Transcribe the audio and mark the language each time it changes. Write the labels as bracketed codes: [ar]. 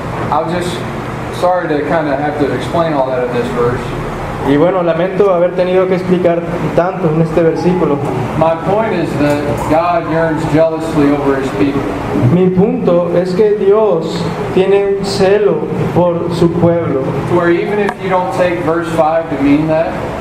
[en] I was just sorry to kind of have to explain all that in this verse. [es] Y bueno, lamento haber tenido que explicar tanto en este versículo. [en] My point is that God yearns jealously over His people. [es] Mi punto es que Dios tiene un celo por su pueblo. [en] To where even if you don't take verse 5 to mean that,